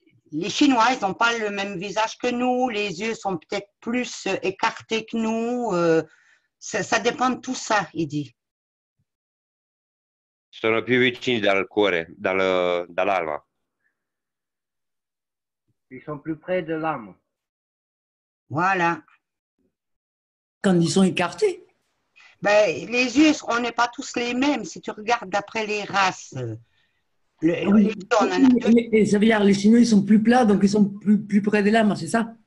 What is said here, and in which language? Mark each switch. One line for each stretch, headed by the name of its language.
French: les Chinois, ils n'ont pas le même visage que nous, les yeux sont peut-être plus écartés que nous. Ça dépend de tout ça, il dit.
Italian: Sono più vicini dal cuore, dall'alma.
French: Ils sont plus près de l'âme. Voilà. Quand ils sont écartés. Ben, les yeux, on n'est pas tous les mêmes. Si tu regardes d'après les races, Oui. on en a deux. Et ça veut dire les Chinois, ils sont plus plats, donc ils sont plus près de l'âme, c'est ça?